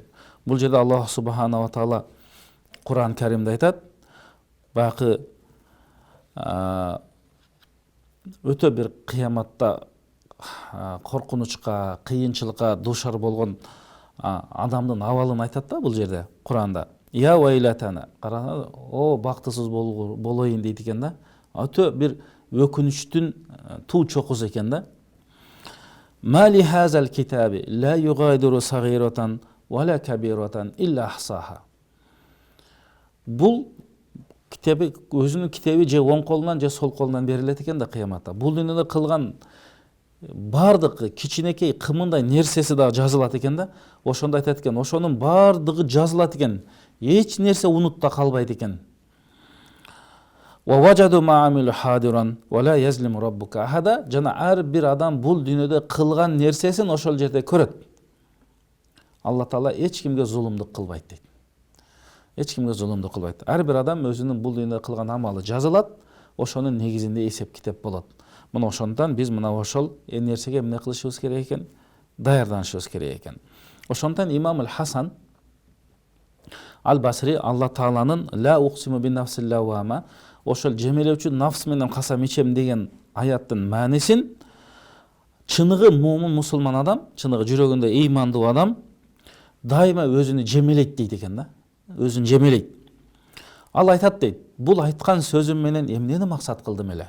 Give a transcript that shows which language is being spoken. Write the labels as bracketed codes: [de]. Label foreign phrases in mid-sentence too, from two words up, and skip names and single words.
[ky] Бул жерде Аллах субханала таала Куран Каримде айтат, баягы өтө бир кыяматта коркунучка, кыйынчылыкка дуушар болгон адамдын абалын айтат да бул жерде Куранда. [ar] يا ويلتنا, [ky] караңыз, о бактысыз болоюн дейт экен да. Өтө бир өкүнүчтүн туу чокусу экен да. [ar] ما لهذا الكتاب لا يغادر صغيرة ولا كبيرة إلا أحصاها. [ky] Бул китеби, өзүнүн китеби же оң колунан же сол колунан берилет экен да кыяматта. Бул дүйнөдө кылган бардыгы кичинекей кымындай нерсеси да жазылат экен да. Ошондо айтат экен, ошонун бардыгы жазылат экен. Эч нерсе унутта калбайт экен. [ar] ووجدوا ما عملوا حاضرا ولا يظلم ربك أحدا. [ky] Жана ар бир адам бул дүйнөдө кылган нерсесин ошол жерде көрөт. Алла Таала эч кимге зулумдук кылбайт дейт. Эч кимге зулумдук кылбайт. Ар бир адам өзүнүн бул дүйнөдө кылган амалы жазылат, ошонун негизинде эсеп китеп болот. Мына ошондон биз мына ошол нерсеге эмне кылышыбыз керек экен? Даярданышыбыз керек экен. Ошондон имам Хасан Ал-Басри Алла Тааланын [ar] لا أقسم بالنفس اللوامة, [ky] ошол жемелеүүчү нафс менен касам ичем деген аяттын маанисин чыныгы муумин мусулман адам, чыныгы жүрөгүндө ыймандуу адам дайыма өзүнү жемелейт дейт экен да. Өзүн жемелейт. Ал айтат дейт, бул айткан сөзүм менен эмнени максат кылдым эле?